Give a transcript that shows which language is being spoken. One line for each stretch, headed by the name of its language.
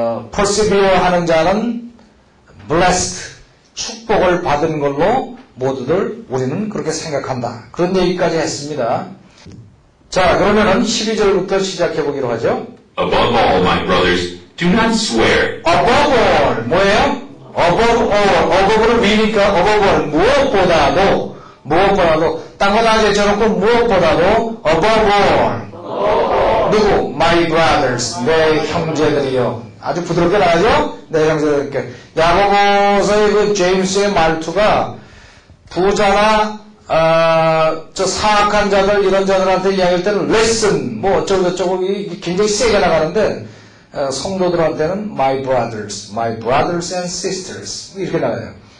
Korean: persevere 하는 자는 blessed 축복을 받은 걸로 모두들 우리는 그렇게 생각한다. 그런 얘기까지 했습니다. 자, 그러면은 12절부터 시작해 보기로 하죠.
English: Above all, my brothers, do not swear. above all
Korean: 뭐예요?
English: above all.
Korean: above를 위니까
English: above all
Korean: 무엇보다도 딴 거 다 제쳐놓고 무엇보다도 above all. 누구?
English: my brothers
Korean: 내 형제들이요. 아주 부드럽게 나가죠? 내 형제들께. 야고보서의 그 제임스의 말투가 부자나 저 사악한 자들 이런 자들한테 이야기할 때는 lesson 뭐 어쩌고저쩌고 굉장히 세게 나가는데 성도들한테는
English: my brothers and sisters
Korean: 이렇게 나가요.